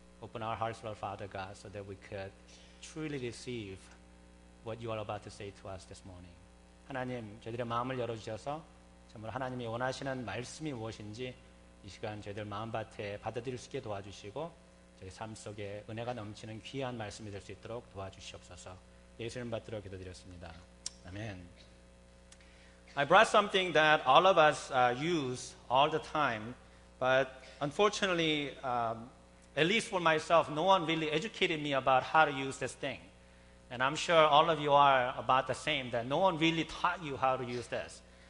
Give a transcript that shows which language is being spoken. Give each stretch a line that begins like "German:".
English: open our hearts, Lord Father God, so that we could truly receive what you are about to say to us this morning.
Korean: 하나님, 저희들의 마음을 열어주셔서 정말 하나님이 원하시는 말씀이 무엇인지 이 시간 저희들 마음밭에 받아들일 수 있게 도와주시고 저희 삶 속에 은혜가 넘치는 귀한 말씀이 될 수 있도록 도와주시옵소서. 예수님 받들어 기도드렸습니다. 아멘.
English: I brought something that all of us use all the time, but unfortunately, at least for myself, no one really educated me about how to use this thing. And I'm sure all of you are about the same, that no one really taught you how to use this.